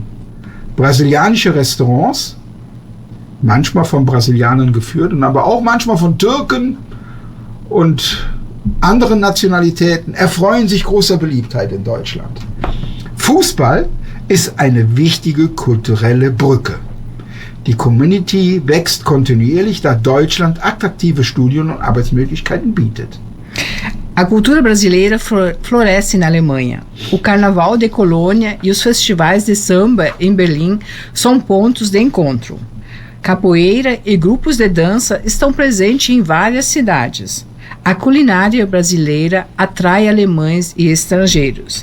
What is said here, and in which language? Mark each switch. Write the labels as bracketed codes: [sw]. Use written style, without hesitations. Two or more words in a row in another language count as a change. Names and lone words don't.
[de] Brasilianische Restaurants, manchmal von Brasilianern geführt, aber auch manchmal von Türken und anderen Nationalitäten, erfreuen sich großer Beliebtheit in Deutschland. Fußball ist eine wichtige kulturelle Brücke. Die Community wächst kontinuierlich, da Deutschland attraktive Studien- und Arbeitsmöglichkeiten bietet. [pt] A cultura brasileira floresce na Alemanha. O Carnaval de Colônia e os festivais de samba em Berlim são pontos de encontro. Capoeira e grupos de dança estão presentes em várias cidades. A culinária brasileira atrai alemães e estrangeiros.